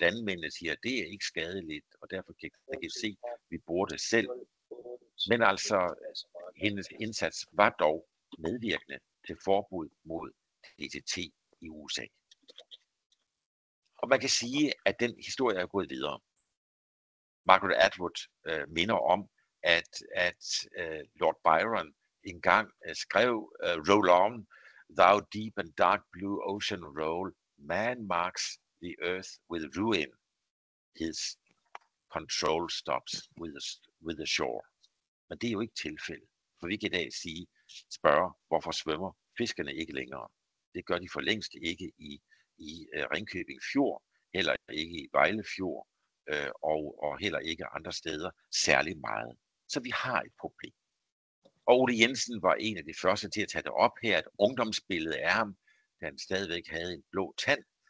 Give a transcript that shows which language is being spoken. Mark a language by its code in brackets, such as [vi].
[da] Landmændene siger, at det er ikke skadeligt, og derfor kan jeg se, at vi bruger det selv. Men altså, hendes indsats var dog medvirkende til forbud mod DTT i USA. Og man kan sige, at den historie er gået videre. Margaret Atwood minder om, at Lord Byron engang skrev, [en] Roll on, thou deep and dark blue ocean roll, man marks the earth with ruin, his control stops with the shore. [da] Men det er jo ikke tilfældet, for vi kan i dag spørge, hvorfor svømmer fiskerne ikke længere? Det gør de for længst ikke i Ringkøbing Fjord, heller ikke i Vejle Fjord, og heller ikke andre steder særlig meget. Så vi har et problem. Og Ole Jensen var en af de første til at tage det op her, et ungdomsbillede af ham, da han stadigvæk havde en blå tand.